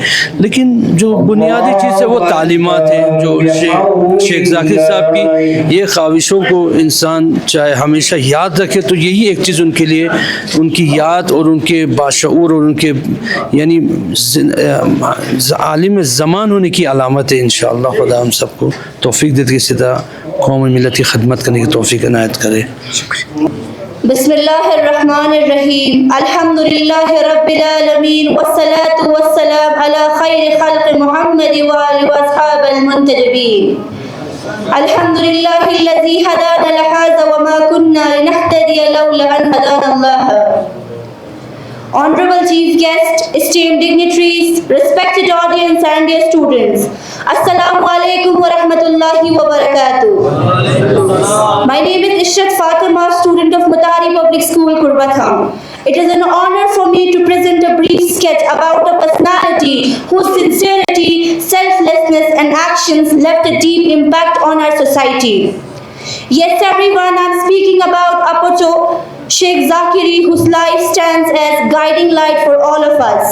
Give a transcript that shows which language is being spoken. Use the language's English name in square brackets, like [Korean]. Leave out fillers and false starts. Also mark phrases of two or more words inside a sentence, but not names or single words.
[Hindi] लेकिन जो बुनियादी चीज़ है वो तालीमात है जो शेख ज़ाकिर साहब की ये ख्वाहिशों को इंसान चाहे हमेशा याद रखे, तो यही एक चीज़ उनके लिए उनकी याद और उनके बाशऊर और उनके यानी आलिम ज़मान होने की अलामत है। इंशाअल्लाह खुदा हम सबको तौफीक देते किसी तरह कौम मिलत की खदमत करने की तौफीक इनायत करे। [Arabic] بسم الله الرحمن الرحيم. الحمد لله رب العالمين والصلاة والسلام على خير خلق محمد وآله وأصحاب المنتجبين. الحمد لله الذي هدانا لهذا وما كنا لنهتدي لولا أن هدانا الله. [English] Honorable Chief Guest, esteemed dignitaries, respected audience and dear students, [Arabic] السلام عليكم ورحمة الله وبركاته. [English] My name is Ishrat Fatima, student of Mutahari Public School, Kurbatham. It is an honor for me to present a brief sketch about a personality whose sincerity, selflessness and actions left a deep impact on our society. Yes everyone, I am speaking about Apocho Sheikh Zakiri, whose life stands as guiding light for all of us.